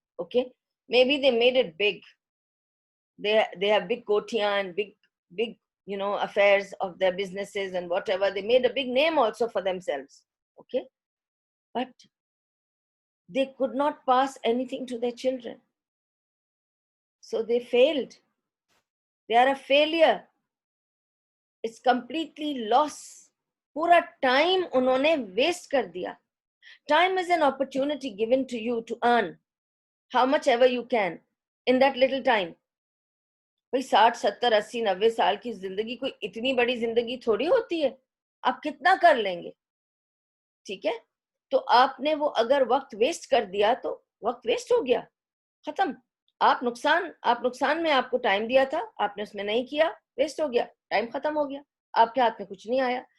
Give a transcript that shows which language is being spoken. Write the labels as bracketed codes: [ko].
[en] Okay, maybe they made it big. They have big kotiyan and big affairs of their businesses and whatever. They made a big name also for themselves. Okay, but they could not pass anything to their children, so they failed. They are a failure. It's completely loss. [ur] پورا time انہوں نے waste کر دیا. [en] Time is an opportunity given to you to earn how much ever you can in that little time. [ur] بھئی 60 70 80 90 سال کی زندگی کوئی اتنی بڑی زندگی تھوڑی ہوتی ہے, آپ کتنا کر لیں گے. ٹھیک ہے, تو آپ نے وہ اگر وقت ویسٹ کر دیا تو وقت ویسٹ ہو گیا, ختم. آپ نقصان میں آپ کو ٹائم دیا تھا, آپ نے اس میں نہیں کیا, ویسٹ ہو گیا, ٹائم ختم ہو گیا, آپ کے ہاتھ میں کچھ نہیں آیا.